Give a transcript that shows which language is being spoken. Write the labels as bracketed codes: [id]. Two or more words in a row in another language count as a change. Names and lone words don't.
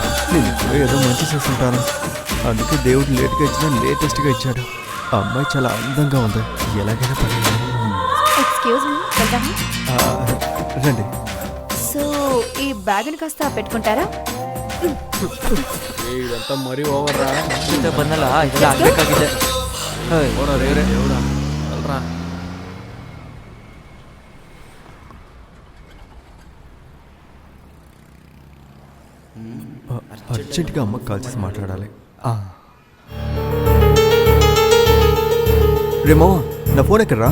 [te] నేను ఇప్పుడు ఏదో మంచి చేస్తుంటాను, అందుకే దేవుడు లేట్గా ఇచ్చినా లేటెస్ట్గా ఇచ్చాడు. ఆ అమ్మాయి చాలా అందంగా ఉంది, ఎలాగైనా పని. [en] excuse me, [te] వెళ్దామా? రండి. సో ఈ బ్యాగ్ని కాస్త పెట్టుకుంటారా? ఇదంతా మరీ ఓవర్ రా. [kn] ಬಂದಲ್ಲ ಇದೆಲ್ಲ ಆಗ್ಬೇಕಾಗಿದೆ. [te] అర్జెంట్గా అమ్మకి కాల్ చేసి మాట్లాడాలి. రే మావా, నా ఫోన్ ఎక్కడరా?